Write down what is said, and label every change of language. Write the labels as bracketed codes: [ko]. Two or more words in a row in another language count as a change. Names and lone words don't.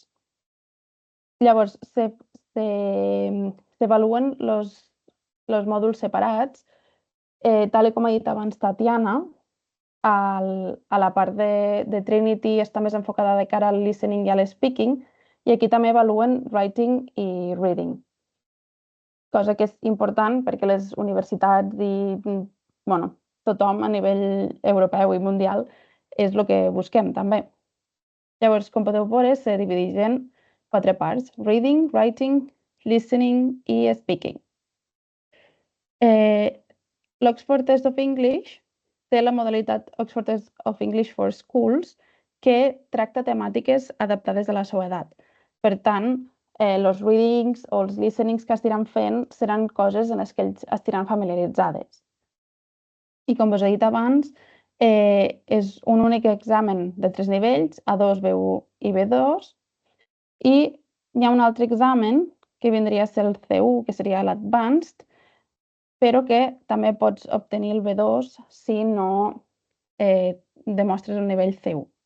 [ca] Llavors, s'evaluen els mòduls separats, tal com ha dit abans Tatiana, a la part de Trinity està més enfocada de cara al listening i al speaking, i aquí també evaluen writing i reading, cosa que és important perquè les universitats i bueno, tothom a nivell europeu i mundial és el que busquem també. Llavors, com podeu veure, se divideix en 4 parts: [en] reading, writing, listening [ca] i speaking. L'Oxford Test of English té la modalitat Oxford Test of English for Schools, que tracta temàtiques adaptades a la seva edat. Per tant, els readings o els listenings que estiran fent seran coses en les que ells estiran familiaritzades. I com us he dit abans, és un únic examen de 3 nivells, A2, B1 i B2, i hi ha un altre examen que vindria a ser el C1, que seria l'Advanced, però que també pots obtenir el B2 si no demostres el nivell C1.